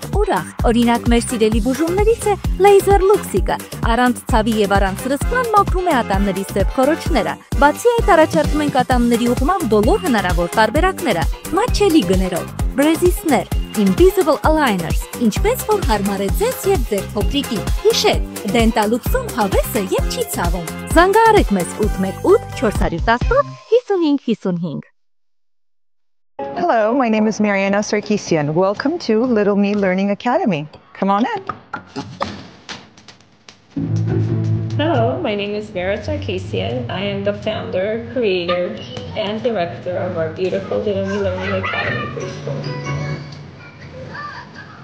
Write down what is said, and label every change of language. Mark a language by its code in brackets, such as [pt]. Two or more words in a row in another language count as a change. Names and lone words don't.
[hy] ուրախ։ Օրինակ մեր սիրելի բուժումներից է Laser Luxic-ը։ Առանց ցավի եւ առանց ռսկման մաքրում է ատամների սև խորոչները։ Բացի այդ առաջարկում ենք ատամների ուղղման բոլոր հնարավոր տարբերակները, մատչելի գներով, բրեզիսներ, [en] Invisible Aligners, [hy] ինչպես որ հարմար է ձեզ եւ ձեր փոքրիկին։ Հիշեք, Դենտալուքսում հավեսը եւ չի ցավում։ Զանգահարեք մեզ 818 418 5555։ [en] Hello, my name is Mariana Sarkisian. Welcome to Little Me Learning Academy. Come on in. Hello, my name is Vera Sarkisian. I am the founder, creator, and director of our beautiful Little Me Learning Academy preschool.